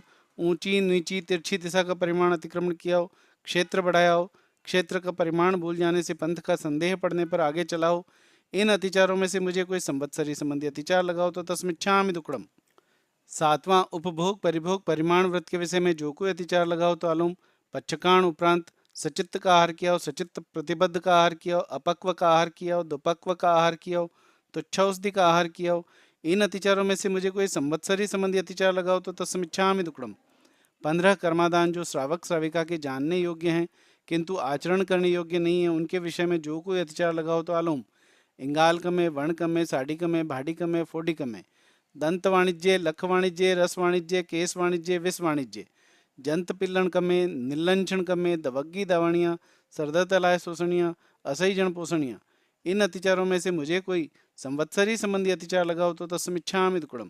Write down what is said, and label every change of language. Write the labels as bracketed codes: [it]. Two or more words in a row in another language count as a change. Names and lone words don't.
[hi] ऊंची नीची तिरछी दिशा का परिमाण अतिक्रमण किया हो, क्षेत्र बढ़ाया हो, क्षेत्र का परिमाण भूल जाने से पंथ का संदेह पड़ने पर आगे चला हो, इन अतिचारों में से मुझे कोई संवत्सरी संबंधी अतिचार लगा हो तो [pra] तस्मिच्छामि दुक्कडम। [hi] सातवां उपभोग परिभोग परिमाण व्रत के विषय में जो कोई अतिचार लगा हो तो आलोम। पच्छकाण उपरांत सचित्त का आहार किया हो, सचित्त प्रतिबद्ध का आहार किया हो, अपक्व का आहार किया हो, दुपक्व का आहार किया हो, तुच्छौषधि का आहार किया हो, इन अतिचारों में से मुझे कोई संवत्सरी संबंधी अतिचार लगा हो तो [pra] तस्मिच्छामि दुक्कडम। [hi] 15 कर्मादान जो श्रावक श्राविका के जानने योग्य हैं किंतु आचरण करने योग्य नहीं है, उनके विषय में जो कोई अतिचार लगा हो तो आलोम। [pra] इंगाल कमे, वर्ण कमे, साड़ी कमे, भाड़ी कमे, फोडी कमे, दंत वाणिज्य, लख वाणिज्य, रस वाणिज्य, केस वाणिज्य, विष वाणिज्य, जंत पिल्लन कमे, निलंचन कमे, दवग्गी दावणियाँ, सरदर तलाय शोषणियाँ, असही जन पोषणियाँ, [hi] इन अतिचारों में से मुझे कोई संवत्सरी संबंधी अतिचार लगा हो तो [pra] तस्मिच्छामि दुक्कडम।